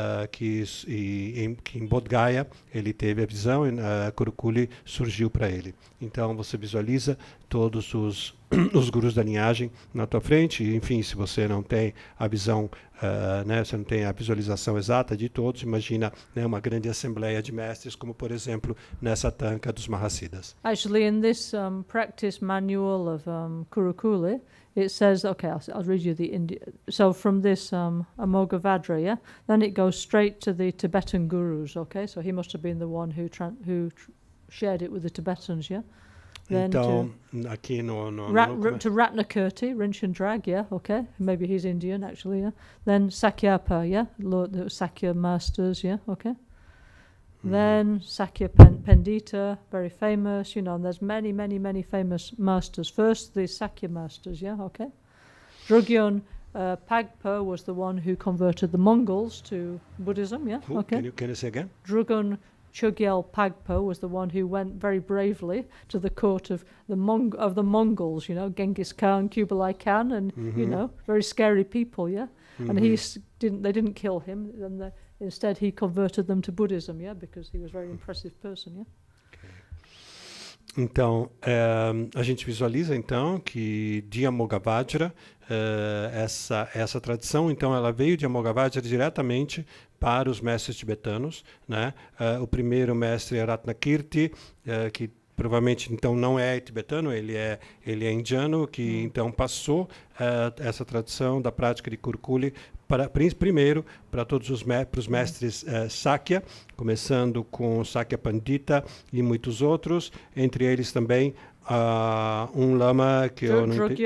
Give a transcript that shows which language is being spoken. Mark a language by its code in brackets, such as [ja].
[pt] Que em Bodh Gaya ele teve a visão e Kurukulle surgiu para ele. Então você visualiza todos os gurus da linhagem na tua frente. E, enfim, se você não tem a visão, né, você não tem a visualização exata de todos, imagina, né, uma grande assembleia de mestres, como por exemplo nessa tanca dos Mahasiddhas. [en] Actually, in this practice manual of Kurukulle, it says, okay, I'll read you the India. So from this Amoghavajra, yeah, then it goes straight to the Tibetan gurus. Okay, so he must have been the one who shared it with the Tibetans, yeah. Then [pt] então, aqui [en] to Ratnakirti, Rinchendrag, yeah, okay. Maybe he's Indian, actually, yeah. Then Sakyapa, yeah, Lord, the Sakya masters, yeah, okay. Then Sakya Pandita, very famous, you know, and there's many, many, many famous masters. First, the Sakya masters, yeah, okay. Drugyan Pagpa was the one who converted the Mongols to Buddhism, yeah, Who? okay. Can you say again? Drugyan Chogyal Pagpa was the one who went very bravely to the court of the Mongols, you know, Genghis Khan, Kublai Khan, and you know, very scary people, yeah. And they didn't kill him, and instead he converted them to Buddhism, yeah, because he was a very impressive person, yeah. [pt] Então, a gente visualiza então que de Amoghavajra, essa tradição, então ela veio de Amoghavajra diretamente para os mestres tibetanos, né? O primeiro mestre é Ratnakirti, que provavelmente então não é tibetano, ele é indiano, que então passou essa tradição da prática de Kurukulle primeiro para todos os mestres Sakya, começando com Sakya Pandita e muitos outros, entre eles também um lama que eu não entendi.